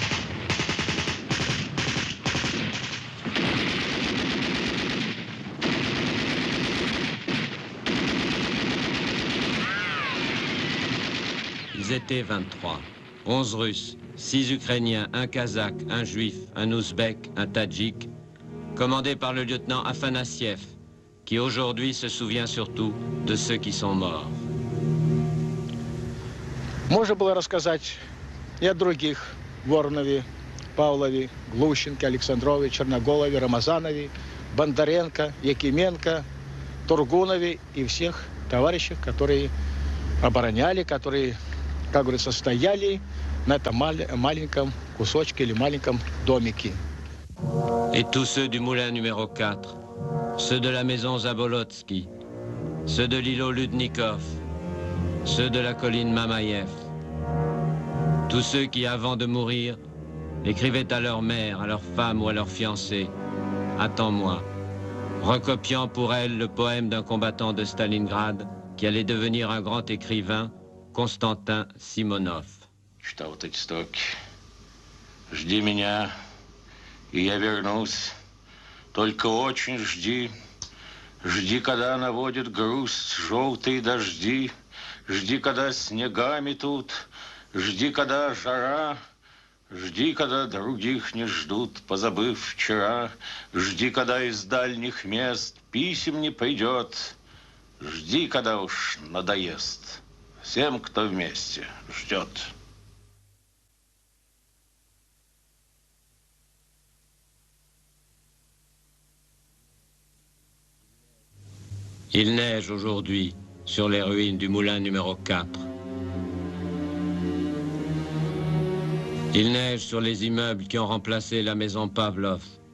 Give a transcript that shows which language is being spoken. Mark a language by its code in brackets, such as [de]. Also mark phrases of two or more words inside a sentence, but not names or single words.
[fr] Ils étaient 23. 11 Russes, 6 Ukrainiens, un Kazakh, un Juif, un Ouzbek, un Tadjik, commandés par le lieutenant Afanassiev, qui aujourd'hui se souvient surtout de ceux qui sont morts. [ru] Можно было рассказать и о других: Воронове, Павлове, Глущенко, Александрове, Черноголове, Рамазанове, Бондаренко, Якименко, Тургунове и всех товарищах, которые обороняли, которые, как говорится, стояли на этом маленьком кусочке или маленьком домике. [fr] Et tous ceux du moulin numéro 4, ceux de la maison Zabolotsky, ceux de l'îlot Ludnikov, ceux de la colline Mamaïev, tous ceux qui, avant de mourir, écrivaient à leur mère, à leur femme ou à leur fiancé « Attends-moi », recopiant pour elle le poème d'un combattant de Stalingrad qui allait devenir un grand écrivain, Константин Симонов. [ru] Читал вот эти строки. Жди меня, и я вернусь. Только очень жди. Жди, когда наводит грусть желтые дожди. Жди, когда снега метут. Жди, когда жара. Жди, когда других не ждут, позабыв вчера. Жди, когда из дальних мест писем не придет. Жди, когда уж надоест. Всем, кто вместе ждет. [fr] Il neige aujourd'hui sur les ruines du moulin numéro 4. Il neige sur les immeubles qui ont remplacé la maison Pavlov.